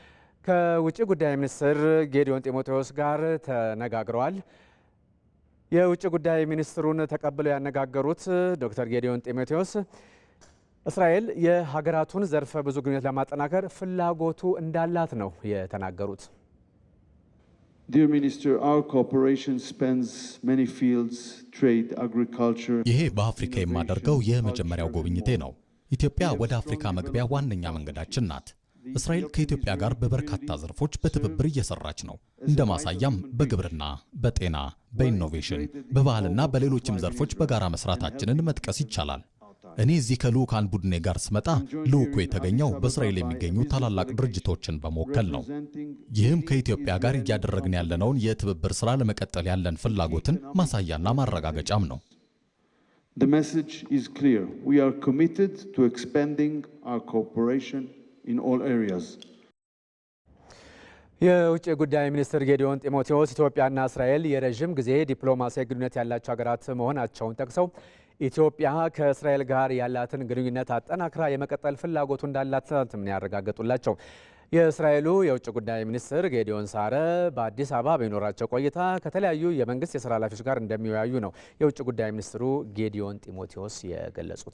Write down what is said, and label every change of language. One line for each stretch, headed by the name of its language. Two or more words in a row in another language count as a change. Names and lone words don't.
Amharic: ከውጭ ጉዳይ ሚኒስትር ጌዲዮን ጢሞቴዎስ ጋር ተነጋግረዋል። የውጭ ጉዳይ ሚኒስትሩን ተቀብለው ያነጋገሩት ዶክተር ጌዲዮን ጢሞቴዎስ እስራኤል የሀገራቱን ዘርፈ ብዙ ግንኙነት ለማጠናከር ፍላጎቱ እንዳላት ነው የተናገሩት።
English: Dear Minister, our cooperation spans many fields, trade, agriculture.
Amharic: ይሄ በአፍሪካ የማደርገው የመጀመሪያው ጉብኝቴ ነው። ኢትዮጵያ ወደ አፍሪካ መግቢያ ዋነኛ መንገዳችን ናት። እስራኤል ከኢትዮጵያ ጋር በበርካታ ዘርፎች በትብብር እየሰራች ነው። እንደ ማሳያም በግብርና፣ በጤና፣ በኢኖቬሽን፣ በባህልና በሌሎችም ዘርፎች በጋራ መስራታችንን መጥቀስ ይቻላል። እኔ እዚህ ከልዑካን ቡድኔ ጋር ስመጣ ልዑኩ የተገኘው በእስራኤል የሚገኙ ታላላቅ ድርጅቶችን በመወከል ነው። ይህም ከኢትዮጵያ ጋር እያደረግን ያለነውን የትብብር ስራ ለመቀጠል ያለን ፍላጎትን ማሳያና ማረጋገጫም ነው።
English: The message is clear. We are committed to expanding our cooperation in all areas.
Amharic: የውጭ ጉዳይ ሚኒስትር ጌዲዮን ጢሞቴዎስ ኢትዮጵያና እስራኤል የረዥም ጊዜ ዲፕሎማሲያዊ ግንኙነት ያላቸው ሀገራት መሆናቸውን ጠቅሰው ኢትዮጵያ ከእስራኤል ጋር ያላትን ግንኙነት አጠናክራ የመቀጠል ፍላጎቱ እንዳላት ነው ያረጋገጡላቸው። የእስራኤሉ የውጭ ጉዳይ ሚኒስትር ጌዲዮን ሳረ በአዲስ አበባ በሚኖራቸው ቆይታ ከተለያዩ የመንግስት የስራ ኃላፊዎች ጋር እንደሚወያዩ ነው የውጭ ጉዳይ ሚኒስትሩ ጌዲዮን ጢሞቴዎስ የገለጹት።